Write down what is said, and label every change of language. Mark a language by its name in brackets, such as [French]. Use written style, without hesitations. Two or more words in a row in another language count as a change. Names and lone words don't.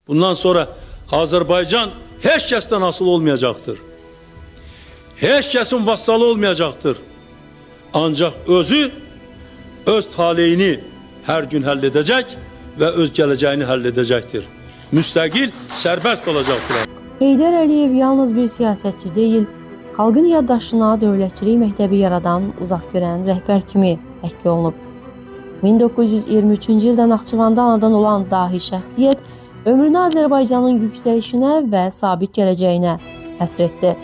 [Turkish] Bundan sonra Azerbaycan hiç [Azerbaijani] kəsdən asılı [Turkish] olmayacaktır. Hiç kəsin vassalı olmayacaktır. Ancak öz taleyini her gün halledecek ve öz geleceğini halledecektir. Müstakil, serbest olacaktır. [Azerbaijani] Heydər Əliyev yalnız [Turkish] bir siyasetçi değil, [Azerbaijani] xalqın yaddaşına dövlətçilik məktəbi yaradan, uzaq görən rəhbər kimi həkk olunub. 1923-cü ildə Naxçıvanda anadan olan dahi şəxsiyyət ömrünü Azərbaycanın yüksəlişinə və sabit gələcəyinə həsr etdi.